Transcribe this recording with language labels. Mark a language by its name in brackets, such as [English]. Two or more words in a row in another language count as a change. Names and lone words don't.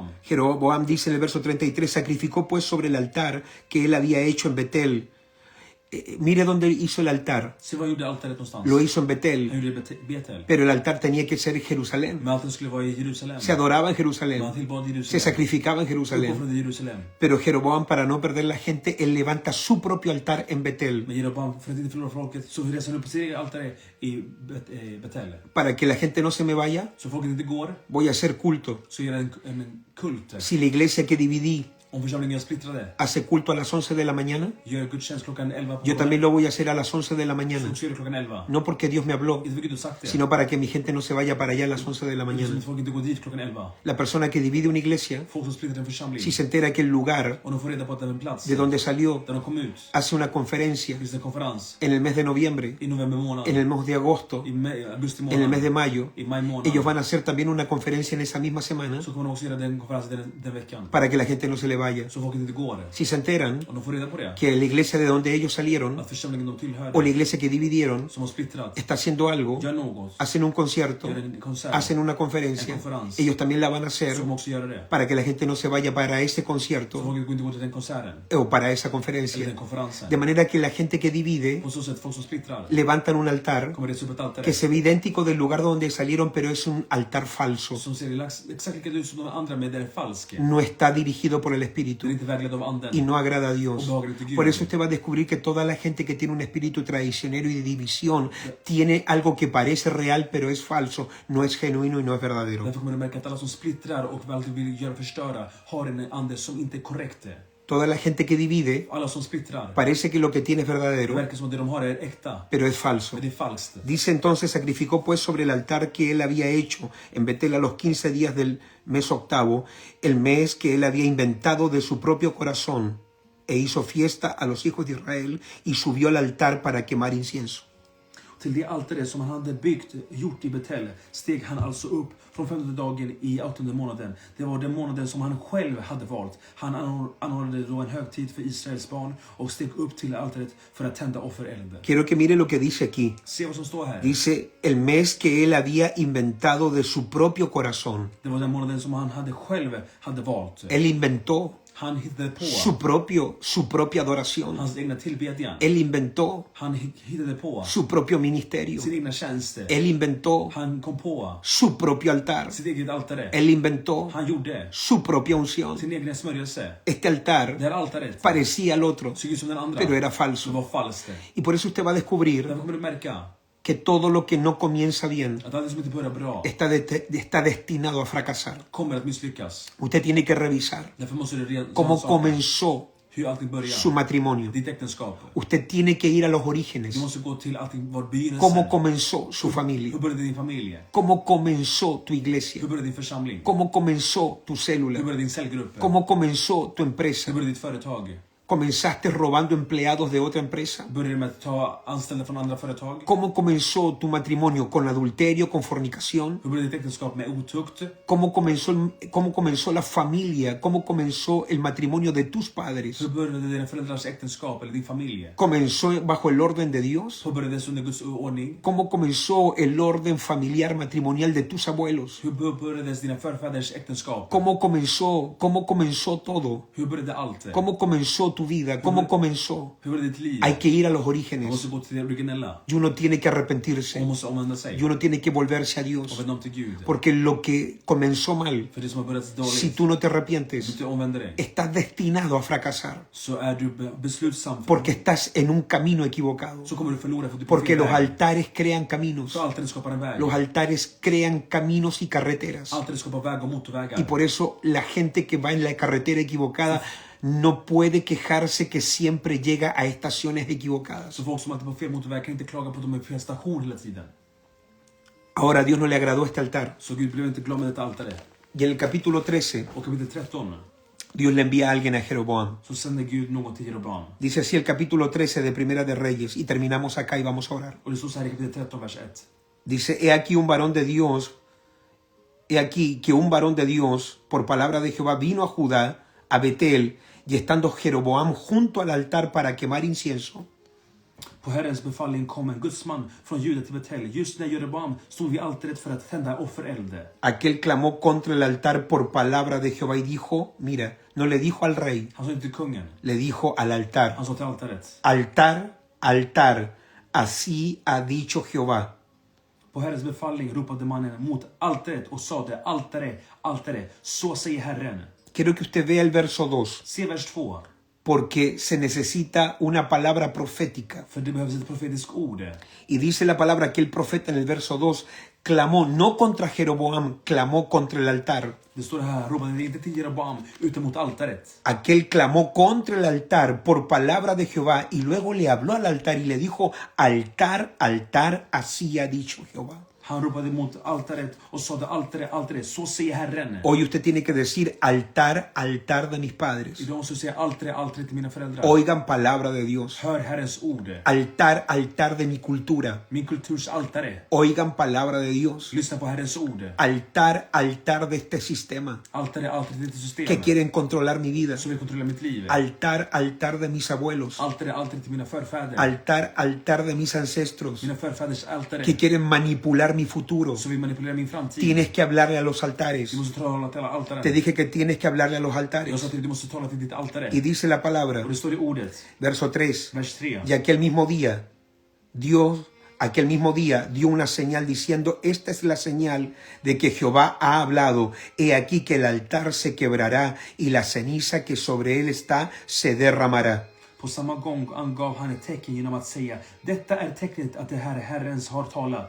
[Spanish] Jeroboam dice en el verso 33, sacrificó pues sobre el altar que él había hecho en Betel Mire dónde hizo el altar. [Swedish] Se vad gjorde altaret någonstans? [Spanish] Lo hizo en [Swedish] Han [Spanish] Betel, [Swedish] gjorde det i Betel. [Spanish] pero el altar tenía que ser en Jerusalén. [Swedish] Men altaret skulle vara i Jerusalem. [Spanish] Se adoraba en [Swedish] Man [Spanish] Jerusalén, [Swedish] tillbad [Spanish] se [Swedish] Jerusalem. [Spanish] sacrificaba en Jerusalén. [Swedish] Uppoffrade i Jerusalem. [Spanish] Pero Jeroboam, para no perder la gente, él levanta su propio altar en Betel, [Swedish] Men Jeroboam, för att inte förlora folket, så reser han upp sitt eget altare i Betel. [Spanish] para que la gente no se me vaya. [Swedish] Så folket inte går, [Spanish] Voy a hacer culto. [Swedish] så gör en kult. [Spanish] Si la iglesia que dividí [Swedish] Om församlingen är splittrade, [Spanish] hace culto a las 11 de la mañana, [Swedish] gör gudstjänst klockan 11 på [Spanish] yo también lo voy a hacer a las 11 de la mañana. [Swedish] så gör det klockan 11. [Spanish] No porque Dios me habló, [Swedish] Inte för Gud har sagt det. [Spanish] sino para que mi gente no se vaya para allá a las 11 de la [Swedish] Så [Spanish] mañana. [Swedish] att folk inte går dit klockan 11. [Spanish] La persona que divide una iglesia, [Swedish] Folk som splittrar en församling, [Spanish] si se entera que el lugar [Swedish] och de får reda på att det är en plats [Spanish] de donde salió [Swedish] där de kom ut, [Spanish] hace una conferencia [Swedish] finns det en konferens [Spanish] en el mes de noviembre, [Swedish] i november månad, [Spanish] en el mes de agosto, [Swedish] i augusti [Spanish] en el mes de [Swedish] månad, [Spanish] mayo, [Swedish] i maj månad, [Spanish] ellos van a hacer también una conferencia en esa misma semana [Swedish] så kommer de också göra den konferensen den veckan. [Spanish] para que la gente no se le vaya. [Swedish] Så folk inte går. [Spanish] Si se enteran [Swedish] Och de får reda på det. [Spanish] que la iglesia de donde ellos salieron [Swedish] Att församlingen de [Spanish] o la [Swedish] tillhörde, [Spanish] iglesia que dividieron [Swedish] som har splittrat, [Spanish] está haciendo algo, [Swedish] gör något, [Spanish] hacen un concierto, [Swedish] gör en konsert, [Spanish] hacen una conferencia, [Swedish] en konferens, [Spanish] ellos también la van a [Swedish] så [Spanish] hacer [Swedish] kommer också göra det. [Spanish] para que la gente no se vaya para ese [Swedish] Så [Spanish] concierto [Swedish] folk inte går till den konserten, [Spanish] o para esa [Swedish] eller [Spanish] conferencia. [Swedish] den konferensen. [Spanish] De manera que la gente que divide [Swedish] På så sätt, folk som splittrar, [Spanish] levantan un altar [Swedish] kommer resa upp ett altare [Spanish] que se ve idéntico del lugar donde salieron, pero es un altar falso. [Swedish] som ser exakt likadant ut som de andra, men det är falskt. [Spanish] No está dirigido por el [Swedish] Det [Spanish] Espíritu [Swedish] är inte vägledd av [Spanish] y [Swedish] anden. [Spanish] no agrada a Dios. [Swedish] Och behagar inte Gud. [Spanish] Por eso usted va a descubrir que toda la gente que tiene un espíritu traicionero y de división tiene algo que parece real, pero es falso, no es genuino y no es verdadero. [Swedish] Därför kommer du märka att alla som splittrar och alltid vill göra förstöra har en ande som inte är korrekt. [Spanish] Toda la gente que divide [Swedish] Alla som splittrar, [Spanish] parece que lo que tiene es [Swedish] det [Spanish] verdadero, [Swedish] verkar som att det de har är äkta, [Spanish] pero es falso. [Swedish] men det är falskt. [Spanish] Dice entonces, sacrificó pues sobre el altar que él había hecho en Betel a los 15 días del mes octavo, el mes que él había inventado de su propio corazón, e hizo fiesta a los hijos de Israel y subió al altar para quemar incienso. [Swedish] Till det altare som han hade gjort i Betel steg han alltså upp från 15:e dagen i 8:e månaden. Det var den månaden som han själv hade valt. Han anordnade då en högtid för Israels barn och steg upp till altaret för att tända offereld. [Spanish] Quiero que mire lo que dice aquí. [Swedish] Se vad som står här. [Spanish] Dice, el mes que él había inventado de su propio corazón. [Swedish] Det var den månaden som han själv hade valt. [Spanish] Él inventó [Swedish] Han hittade på [Spanish] su propia adoración. [Swedish] hans egna tillbedjan. [Spanish] Él inventó [Swedish] Han hittade på [Spanish] su propio ministerio. [Swedish] sin egna tjänster. [Spanish] Él inventó [Swedish] Han kom på [Spanish] su propio altar. [Swedish] sitt eget altare. [Spanish] Él inventó [Swedish] Han gjorde [Spanish] su propia unción. [Swedish] sin egen smörjelse. [Spanish] Este altar [Swedish] Det här altaret [Spanish] parecía al otro, [Swedish] såg ut som den andra. [Spanish] pero era [Swedish] Det [Spanish] falso. [Swedish] var falskt. [Spanish] Y por eso usted va a descubrir [Swedish] Därför kommer du märka [Spanish] que todo lo que no comienza bien [Swedish] att allt som inte börjar bra [Spanish] está destinado a fracasar. [Swedish] kommer att misslyckas. [Spanish] Usted tiene que revisar [Swedish] Därför måste du reda [Spanish] cómo comenzó [Swedish] hur allting börjar. [Spanish] su matrimonio. [Swedish] Ditt äktenskap. [Spanish] Usted tiene que ir a los orígenes. [Swedish] Du måste gå till allting var begynnelsen. [Spanish] ¿Cómo comenzó su familia? [Swedish] Hur började din familj? [Spanish] ¿Cómo comenzó tu iglesia? [Swedish] Hur började din församling? [Spanish] ¿Cómo comenzó tu [Swedish] Hur [Spanish] célula? [Swedish] började din cellgrupp? [Spanish] ¿Cómo comenzó tu empresa? [Swedish] Hur började ditt företag? [Spanish] ¿Comenzaste robando empleados de otra empresa? [Swedish] Började du med att ta anställda från andra företag? [Spanish] ¿Cómo comenzó tu matrimonio? ¿Con adulterio, con fornicación? [Swedish] Hur började ditt äktenskap med otukt? [Spanish] ¿Cómo comenzó la familia? ¿Cómo comenzó el matrimonio de tus padres? [Swedish] Hur började dina föräldrars äktenskap eller din familj? [Spanish] ¿Comenzó bajo el orden de Dios? [Swedish] Hur började det under Guds ordning? [Spanish] ¿Cómo comenzó el orden familiar matrimonial de tus abuelos? [Swedish] Hur började dina förfäders äktenskap? [Spanish] ¿Cómo comenzó todo? [Swedish] Hur började allt? [Spanish] ¿Cómo comenzó tu vida? ¿Cómo comenzó? [Swedish] Hur började ditt liv? [Spanish] Hay que ir a los [Swedish] Man [Spanish] orígenes. [Swedish] måste gå till det originella. [Spanish] Y uno tiene que arrepentirse. [Swedish] Man måste omvända sig. [Spanish] Y uno tiene que volverse a [Swedish] Och [Spanish] Dios. [Swedish] vända om till Gud. [Spanish] Porque lo que comenzó mal, [Swedish] För det som har börjat [Spanish] si [Swedish] dåligt, [Spanish] tú no te [Swedish] om du [Spanish] arrepientes, [Swedish] inte omvänder dig, [Spanish] estás destinado a fracasar. [Swedish] så är du beslutsam för [Spanish] Porque estás en un camino equivocado. [Swedish] så kommer du förlora för att du är på [Spanish] Porque [Swedish] fel [Spanish] los [Swedish] väg. [Spanish] altares crean caminos. [Swedish] Så altaret skapar en väg. [Spanish] Los altares crean caminos y carreteras. [Swedish] Altaret skapar väg och [Spanish] Y [Swedish] motorvägar. [Spanish] por eso la gente que va en la carretera equivocada no puede quejarse que siempre llega a estaciones equivocadas. [Swedish] Så folk som alltid på fel motorväg kan inte klaga på att de är på fel station hela tiden. [Spanish] Ahora a Dios no le agradó este altar. [Swedish] Så Gud blev inte glad med detta altare. [Spanish] Y en el capítulo 13, [Swedish] Och kapitel 13 [Spanish] Dios le envía a alguien a Jeroboam. [Swedish] så sände Gud någon till Jeroboam. [Spanish] Dice así el capítulo 13 de Primera de Reyes, y terminamos acá y vamos a orar. [Swedish] Och det står så här i kapitel 13, vers 1. [Spanish] Dice, he aquí un varón de Dios, he aquí que un varón de Dios, por palabra de Jehová, vino a Judá, a Betel, y estando Jeroboam junto al altar para quemar incienso, [Swedish] På Herrens befallning kom en gudsman från Juda till Betel. Just när Jeroboam stod vid altaret för att tända offereld. [Spanish] aquel clamó contra el altar por palabra de Jehová y dijo, mira, no le dijo al rey, [Swedish] Han sa inte till kungen. [Spanish] le dijo al altar, [Swedish] Han sa till altaret. [Spanish] altar, altar, así ha dicho Jehová. [Swedish] På Herrens befallning ropade mannen mot altaret och sade: altare, altare, så säger Herren. [Spanish] Quiero que usted vea el verso 2, [Swedish] Se vers 2. [Spanish] porque se necesita una palabra profética. [Swedish] För det behövs ett profetiskt ord. [Spanish] Y dice la palabra que el profeta en el verso 2 clamó no contra Jeroboam, clamó contra el altar. [Swedish] Det står här, ropade inte till Jeroboam utan mot altaret. [Spanish] Aquel clamó contra el altar por palabra de Jehová y luego le habló al altar y le dijo: altar, altar, así ha dicho Jehová. [Swedish] Han ropade mot altaret och sade: altare, altare, så säger Herren. [Spanish] Hoy usted tiene que decir: altar, altar de mis padres. [Swedish] Idag måste du säga: altare, altare till mina föräldrar. [Spanish] Oigan palabra de Dios. [Swedish] Hör Herrens ord. [Spanish] Altar, altar de mi cultura. [Swedish] Min kulturs altare. [Spanish] Oigan palabra de Dios. [Swedish] Lyssna på Herrens ord. [Spanish] Altar, altar de este sistema [Swedish] Altare, altare till detta system. [Spanish] que quieren controlar mi vida. [Swedish] Som vill kontrollera mitt liv. [Spanish] Altar, altar de mis abuelos. [Swedish] Altare, altare till mina förfäder. [Spanish] Altar, altar de mis ancestros [Swedish] Mina förfäders altare. [Spanish] que quieren manipular mi futuro. [Swedish] Som vill manipulera min framtid. [Spanish] Tienes que hablarle a los altares. [Swedish] Du måste tala till alla altaren. [Spanish] Te dije que tienes que hablarle a los [Swedish] Jag [Spanish] altares. [Swedish] sa till dig, du måste tala till ditt altare. [Spanish] Y dice la palabra, [Swedish] Och det står i ordet. [Spanish] verso 3, [Swedish] Vers 3. [Spanish] y aquel mismo día dio una señal diciendo: esta es la señal de que Jehová ha hablado. He aquí que el altar se quebrará y la ceniza que sobre él está se derramará. [Swedish] På samma gång angav han ett tecken genom att säga: detta är tecknet att det här Herrens har talat.